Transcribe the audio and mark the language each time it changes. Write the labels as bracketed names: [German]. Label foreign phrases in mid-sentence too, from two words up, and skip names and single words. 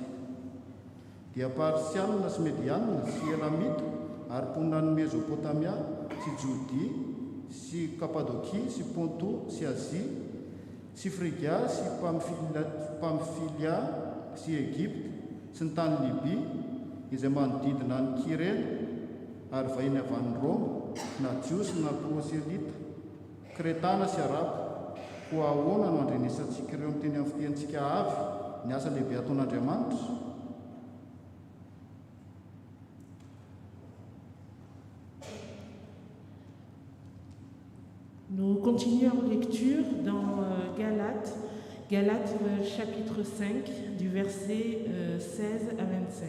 [Malagasy] Dia Parsianina sy Medianina sy Elamita ary mponina ny Mesopotamia sy Jodia sy Kapadokia sy Ponto sy Azia sy Frigia sy Pamfilia sy Egypte sy ny tany Libia izay manodidina ny Kirena ary vahiny avy any Roma na jiosy na proselita, Kretana sy Arabo. Koa ahoana no andrenesantsika ireo miteny amin'ny fitenitsika avy ny asa lehibe ataon'Andriamanitra? [French] Nous continuons en lecture dans Galates chapitre 5 du verset 16 à 25.